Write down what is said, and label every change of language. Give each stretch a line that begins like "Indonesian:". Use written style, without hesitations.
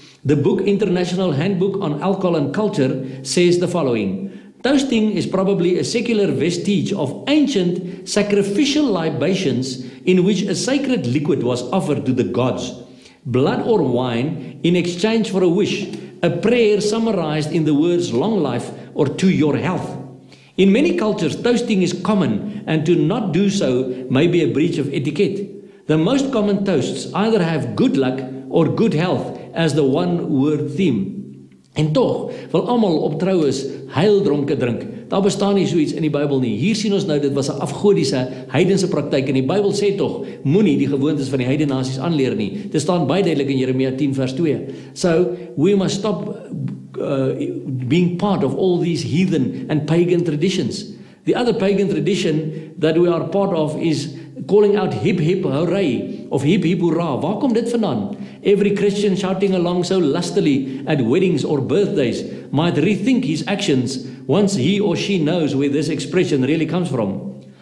English: The book International Handbook on Alcohol and Culture says the following: toasting is probably a secular vestige of ancient sacrificial libations in which a sacred liquid was offered to the gods, blood or wine in exchange for a wish, a prayer summarized in the words long life or to your health. In many cultures, toasting is common, and to not do so may be a breach of etiquette. The most common toasts either have good luck or good health as the one-word theme.
Afrikaans: En tog wil almal op troues heildronke drink. Daar bestaan nie so iets in die Bybel nie. Hier sien ons nou, dit was 'n afgodiese heidense praktyk, en die Bybel sê tog, moenie die gewoontes van die heidene nasies aanleer nie. Dit staan baie duidelik in Jeremia 10 vers 2.
English: So, we must stop being part of all these heathen and pagan traditions. The other pagan tradition that we are part of is calling out hip hip hooray of hip hip hoera.
Afrikaans: Waar kom dit vandaan?
English: Every Christian shouting along so lustily at weddings or birthdays might rethink his actions once he or she knows where this expression really comes from.